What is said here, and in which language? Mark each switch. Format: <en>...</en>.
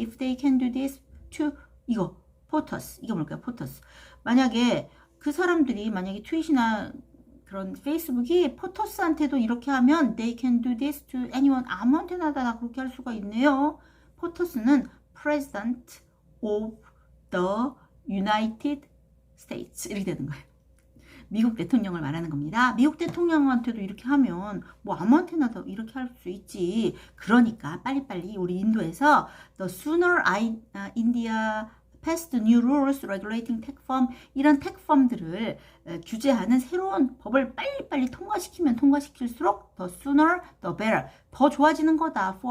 <en>If they can do this to POTUS,</en> <ko>이게 뭘까요?</ko> <en>POTUS.</en> <ko>만약에 그 사람들이 만약에 트윗이나 그런 페이스북이 포터스한테도 이렇게 하면</ko> <en>they can do this to anyone,</en> <ko>아무한테나 다 그렇게 할 수가 있네요. 포터스는</ko> <en>President of the United States</en> <ko>이렇게 되는 거예요. 미국 대통령을 말하는 겁니다. 미국 대통령한테도 이렇게 하면 뭐 아무한테나 다 이렇게 할 수 있지. 그러니까 빨리빨리 우리 인도에서</ko> <en>the sooner India passed new rules regulating tech firm,</en> <ko>이런 tech firm들을 규제하는 새로운 법을 빨리빨리 통과시키면 통과시킬수록</ko> <en>the sooner the better,</en> <ko>더 좋아지는 거다.</ko>